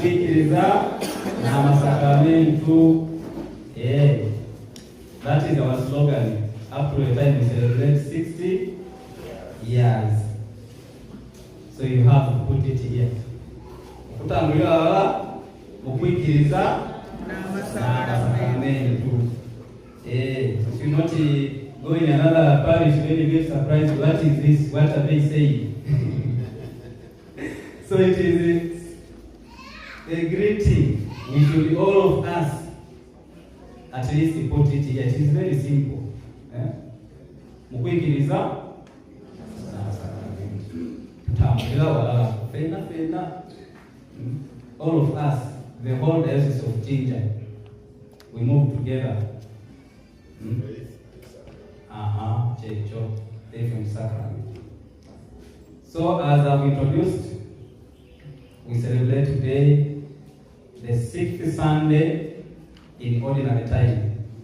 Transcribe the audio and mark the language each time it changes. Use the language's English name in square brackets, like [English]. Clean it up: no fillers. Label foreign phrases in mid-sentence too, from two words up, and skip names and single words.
[Soga] Mukwikiriza na masakramentu. [English] Yeah. That is our slogan. Up to the time we celebrate 60 years. So you have to put it here. [Soga] Kutangulira mukwikiriza na masakramentu. [English] If you not go in another parish, maybe get surprised. What is this? What are they saying? So it is a greeting. We should all of us at least put it here. It is very simple. [Soga] Mukwikiriza na masakramentu. Tutambulira walala fena. [English] All of us, the whole diocese of Jinja, we move together. Checho, different sacrament. So as I've introduced, we celebrate today the 6th Sunday in ordinary time.